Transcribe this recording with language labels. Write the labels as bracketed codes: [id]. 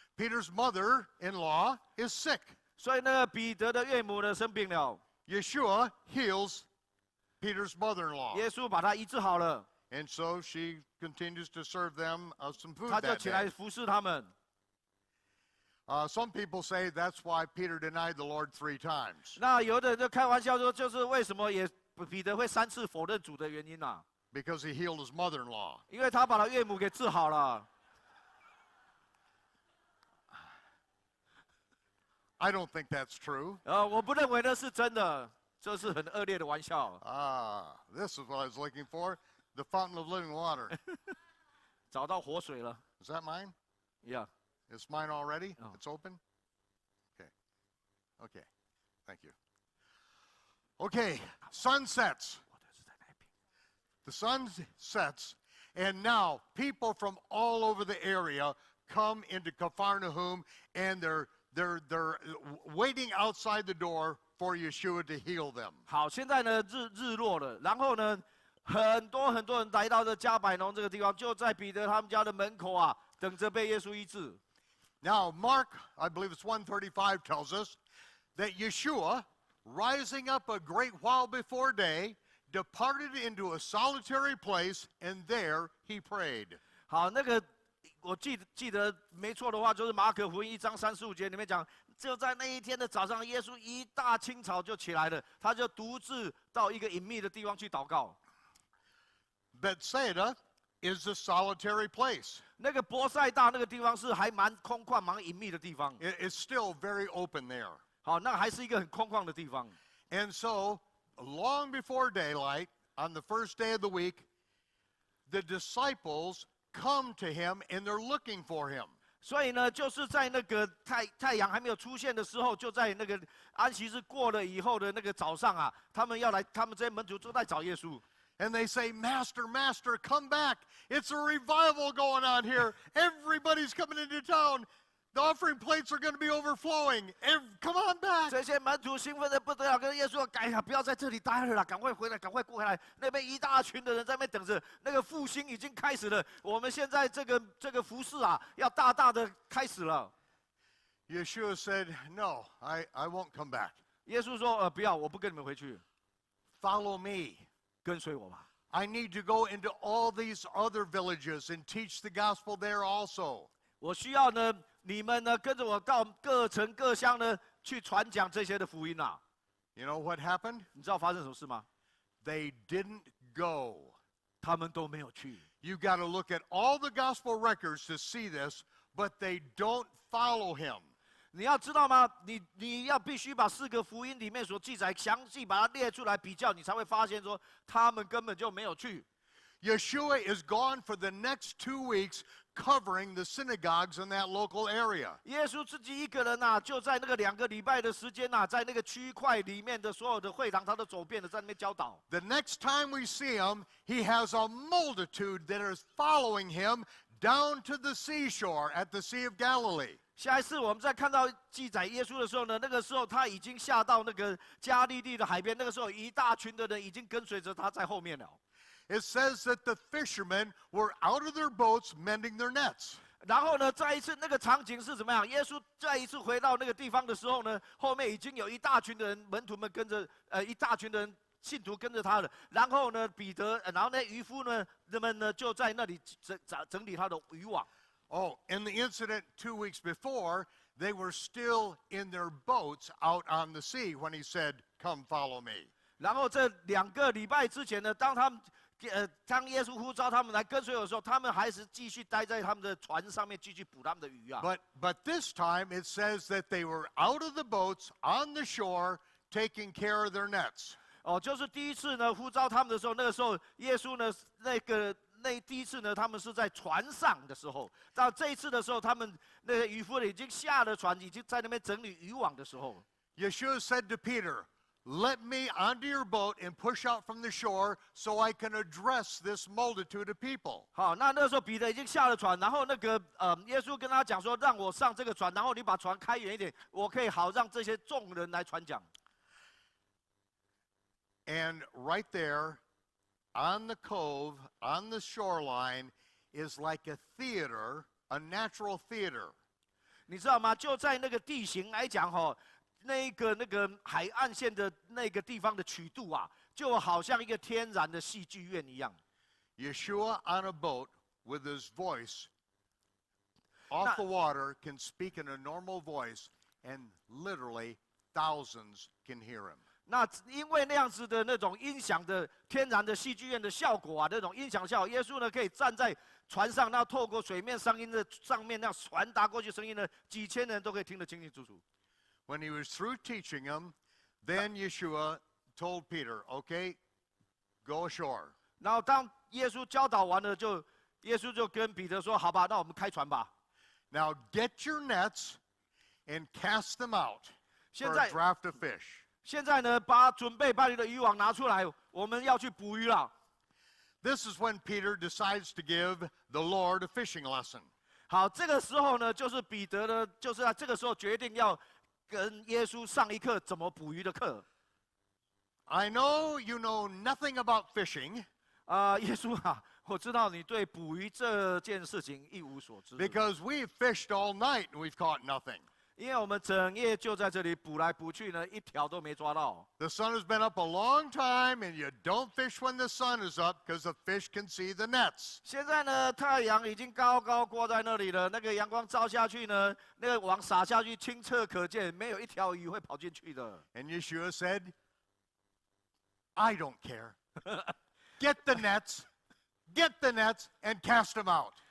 [en] Peter's mother-in-law is sick. [zh] 所以那个彼得的岳母呢生病了， [en] Yeshua heals Peter's mother-in-law. [zh] 耶稣把他医治好了， [en] And so she continues to serve them some food [zh] 他就 [en] that [zh] 起来 [en] day. [zh] 服侍他们。 [en] Some people say that's why Peter denied the Lord 3 times. [zh] 那有的人就开玩笑说，就是为什么彼得会3次否认主的原因啊？ [en] Because he healed his mother-in-law. [zh] 因为他把他岳母给治好了。 [en] I don't think that's true. [zh] 我不认为那是真的，这是很恶劣的玩笑。 [en] This is what I was looking for. The fountain of living water. [zh] 找到活水了 [en] Is that mine? ，Yeah。 It's mine already? Oh. It's open? Okay. Okay. Thank you. Okay. Sun sets. The sun sets, and now people from all over the area come into Capharnaum, and they're waiting outside the door for Yeshua to heal them. [zh] 好，现在呢日落了，然后呢很多人来到这加百农这个地方，就在彼得他们家的门口啊，等着被耶稣医治。 [en] Now, Mark, I believe it's 135, tells us that Yeshua, rising up a great while before day, departed into a solitary place, and there he prayed. [zh] 好，那个我记得没错的话，就是马可福音1章35节里面讲，就在那一天的早上，耶稣一大清早就起来了，他就独自到一个隐秘的地方去祷告。 [en] Bethsaida is a solitary place. [zh] 那个伯赛大那个地方是还蛮空旷、蛮隐秘的地方。 [en] It's still very open there. [zh] 好，那还是一个很空旷的地方。 [en] And so, long before daylight, on the first day of the week, the disciples come to him and they're looking for him. [zh] 所以呢，就是在那个太阳还没有出现的时候，就在那个安息日过了以后的那个早上啊，他们这些门徒都在找耶稣。 [en] And they say, Master, Master, come back. It's a revival going on here. Everybody's coming into town. The offering plates are going to be overflowing. Come on back. [zh] 这些门徒兴奋的不得了，跟耶稣说：“哎呀，不要在这里待了啦，赶快回来，赶快过来！那边一大群的人在那边等着，那个复兴已经开始了。我们现在这个服事啊，要大大的开始了。” [en] Yeshua said, No, I won't come back. [zh] 耶稣说：“不要，我不跟你们回去， [en] Follow me. [zh] 跟随我吧。 [en] I need to go into all these other villages and teach the gospel there also. [zh] 我需要呢，你们呢跟着我到各城各乡呢去传讲这些的福音啊。” [en] You know what happened? [zh] 你知道发生什么事吗？ [en] They didn't go. [zh] 他们都没有去。 [en] You got to look at all the gospel records to see this, but they don't follow him. [zh] 你要知道吗？你要必须把4个福音里面所记载详细把它列出来比较，你才会发现说他们根本就没有去。 [en] Yeshua is gone for the next 2 weeks, covering the synagogues in that local area. [zh] 耶稣自己一个人呐，就在那个2个礼拜的时间呐，在那个区块里面的所有的会堂，他都走遍了，在那边教导。 [en] The next time we see him, he has a multitude that is following him down to the seashore at the Sea of Galilee. [zh] 下一次我们再看到记载耶稣的时候呢，那个时候他已经下到那个加利利的海边，那个时候一大群的人已经跟随着他在后面了。 [en] It says that the fishermen were out of their boats mending their nets. [zh] 然后呢，再一次那个场景是怎么样？耶稣再一次回到那个地方的时候呢，后面已经有一大群的人，门徒们跟着，一大群的人信徒跟着他了。然后呢，彼得，然后呢，渔夫呢，人们呢就在那里整理他的渔网。 [en] Oh, in the incident 2 weeks before, they were still in their boats out on the sea when he said, Come follow me. [zh] 然后这2个礼拜之前呢，当耶稣呼召他们来跟随我的时候，他们还是继续待在他们的船上面，继续捕他们的鱼啊。 [en] But this time it says that they were out of the boats on the shore taking care of their nets. [zh] 哦，就是第一次呢呼召他们的时候，那个时候耶稣呢第一次呢，他们是在船上的时候；到这一次的时候，他们那个渔夫已经下了船，已经在那边整理渔网的时候。 [en] Yeshua said to Peter, Let me onto your boat and push out from the shore so I can address this multitude of people. [zh] 好，那时候彼得已经下了船，然后耶稣跟他讲说，让我上这个船，然后你把船开远一点，我可以好让这些众人来传讲。 [en] And right there, on the cove, on the shoreline, is like a theater, a natural theater. [zh] 你知道吗？就在那个地形来讲，那个海岸线的那个地方的曲度啊，就好像一个天然的戏剧院一样。 [en] Yeshua on a boat with his voice off the water can speak in a normal voice, and literally thousands can hear him. [zh] 那因为那样子的那种音响的天然的戏剧院的效果啊，那种音响效果，耶稣呢可以站在船上，那透过水面声音的上面那样传达过去声音呢，几千人都可以听得清清楚楚。 [en] When he was through teaching them, then Yeshua told Peter, "Okay, go ashore." [zh] 然后当耶稣教导完了，耶稣就跟彼得说：“好吧，那我们开船吧。 [en] Now get your nets and cast them out for [zh] 现 [en] a [zh] 在 [en] draft of fish." [zh] 现在呢，准备把你的渔网拿出来，我们要去捕鱼了。 [en] This is when Peter decides to give the Lord a fishing lesson. [zh] 好，这个时候呢，就是彼得呢，就是在这个时候决定要跟耶稣上一课怎么捕鱼的课。 [en] I know you know nothing about fishing. [zh] 耶稣啊，我知道你对捕鱼这件事情一无所知。 [en] Because we've fished all night and we've caught nothing. [zh] 因为我们整夜就在这里捕来捕去呢，一条都没抓到。 [en] The sun has been up a long time, and you don't fish when the sun is up because the fish can see the nets. [zh] 现在呢，太阳已经高高挂在那里了，那个阳光照下去呢，那个网撒下去清澈可见，没有一条鱼会跑进去的。 [en] And Yeshua said, I don't care. Get the nets, and cast them out.